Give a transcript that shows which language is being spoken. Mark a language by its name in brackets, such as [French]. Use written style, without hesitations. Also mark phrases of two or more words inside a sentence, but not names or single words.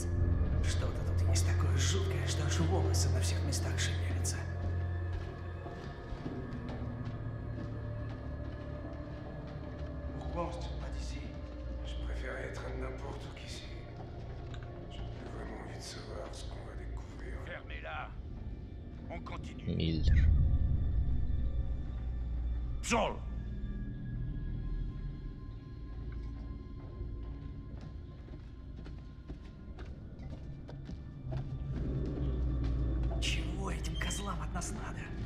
[Russian] Что-то тут есть такое жуткое, что аж волосы на всех местах шевелятся. [French] Pourquoi on se tient pas d'ici? Je préfère être n'importe où qu'ici. J'ai plus vraiment envie de savoir ce qu'on va découvrir. Fermez-la. On continue. [Russian] Миллер. Пшел! Чего этим козлам от нас надо?